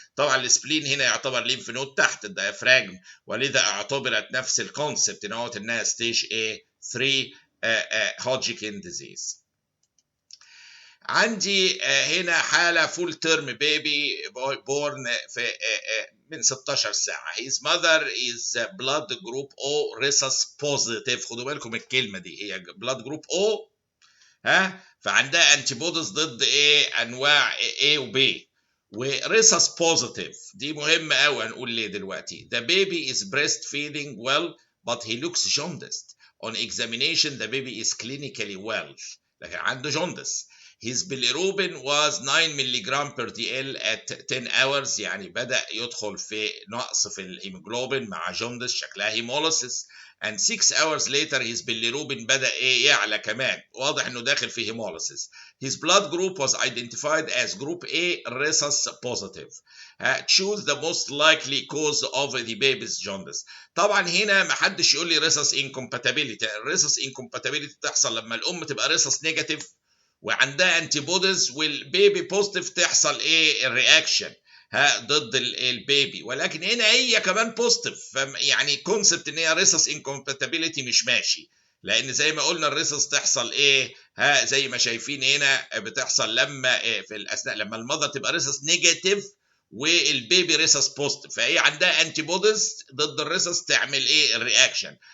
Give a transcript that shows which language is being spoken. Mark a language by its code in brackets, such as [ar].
[ar] طبعا السبلين هنا يعتبر ليمف نود تحت الديافراجم، ولذا اعتبرت نفس الكونسبت انها ستيج 3 هودجكن ديزيز. عندي هنا حالة فول تيرم بيبي بورن في من 16 ساعة. [en] his mother is blood group O rhesus positive. [ar] خدوا بالكم الكلمة دي، هي [en] blood group O [ar] فعندها انتي بوديز ضد انواع A و B، وريسس بوزيتيف. دي مهمة قوي، هنقول ليه دلوقتي. [en] the baby is breastfeeding well but he looks jaundiced. on examination the baby is clinically well [ar] لكن عنده [en] jaundice. his bilirubin was 9 [ar] ملغ [en] per dl at 10 hours، [ar] يعني بدأ يدخل في نقص في الهيموجلوبين مع jaundice شكلها hemolysis. [en] and 6 hours later his bilirubin [ar] بدأ يعلى كمان، واضح انه داخل في [en] hemolysis. his blood group was identified as group A rhesus positive. choose the most likely cause of the baby's jaundice. [ar] طبعا هنا ما حدش يقول لي rhesus incompatibility. rhesus incompatibility تحصل لما الام تبقى rhesus negative وعندها انتي بوديز، والبيبي بوزيتيف تحصل الرياكشن ضد البيبي، ولكن هنا هي كمان بوزيتيف، يعني كونسبت ان هي ريسس انكومباتيبيليتي مش ماشي، لان زي ما قلنا الريسس تحصل زي ما شايفين هنا بتحصل لما في الاثناء لما المذر تبقى ريسس نيجاتيف والبيبي ريسس بوزيتيف، فهي عندها انتي بوديز ضد الريسس تعمل الرياكشن.